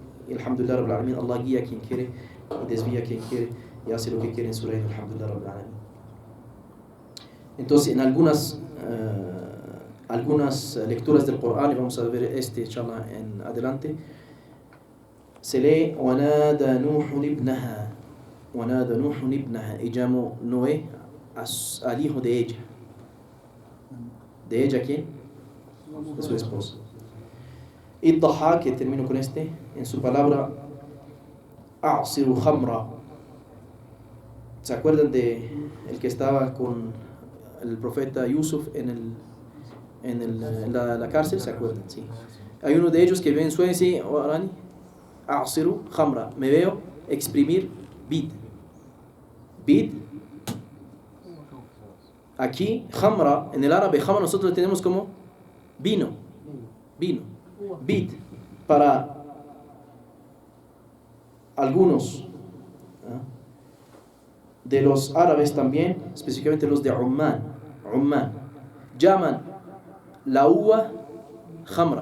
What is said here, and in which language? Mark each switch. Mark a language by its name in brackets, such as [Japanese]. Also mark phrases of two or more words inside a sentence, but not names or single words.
[Spanish] Allah guía a quien quiere y desvía a quien quiere. y hace lo que quiere en su reino. [Arabic] الحمد لله رب العالمين. [Spanish] Entonces, en algunas lecturas del Corán, y vamos a ver inshallah en adelante, se lee [Arabic] وَنَادَى نُوحٌ ابْنَهَا وَنَادَى نُوحٌ ابْنَهَا, [Spanish] y llamó Noé al hijo de ella. ¿De ella quién? De su esposa. Y Dhahhak, que termino con en su palabra [Arabic] أَعْصِرُ خَمْرًا. [Spanish] ¿Se acuerdan de el que estaba con el profeta Yusuf en la cárcel? ¿Se acuerdan? Sí. Hay uno de ellos que ve en sueño y dice, [Arabic] أَعْصِرُ خَمْرًا, [Spanish] me veo exprimir vid. Vid. Aquí, khamra, en el árabe, khamra nosotros tenemos como vino. Vid. Para algunos de los árabes también, específicamente los de Oman, llaman la uva khamra.